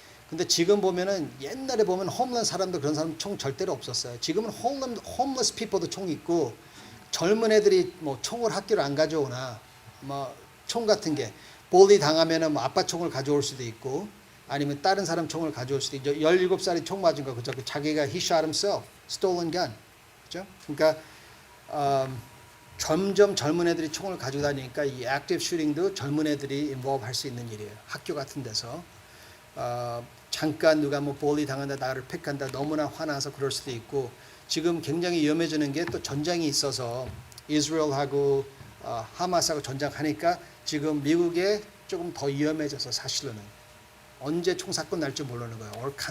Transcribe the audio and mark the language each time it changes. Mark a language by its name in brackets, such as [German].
[Korean] 근데 지금 보면은 옛날에 보면 홈런 사람도 그런 사람 총 절대로 없었어요. 지금은 홈러스 피플도 총 있고 젊은 애들이 뭐 총을 학교를 안 가져오나 뭐 총 같은 게 볼리 당하면은 뭐 아빠 총을 가져올 수도 있고 아니면 다른 사람 총을 가져올 수도 있죠. 17살이 총 맞은 거 그죠? 자기가 [English] he shot himself, stolen gun. [Korean] 그죠? 그러니까 점점 젊은 애들이 총을 가지고 다니니까 이 액티브 슈팅도 젊은 애들이 인볼브 할 수 있는 일이에요. 학교 같은 데서 잠깐 누가 뭐 볼리 당한다 나를 픽한다 너무나 화나서 그럴 수도 있고 지금 굉장히 위험해지는 게 또 전쟁이 있어서 이스라엘하고 하마스하고 전쟁하니까 지금 미국에 조금 더 위험해져서 사실은 언제 총사건 날지 모르는 거예요.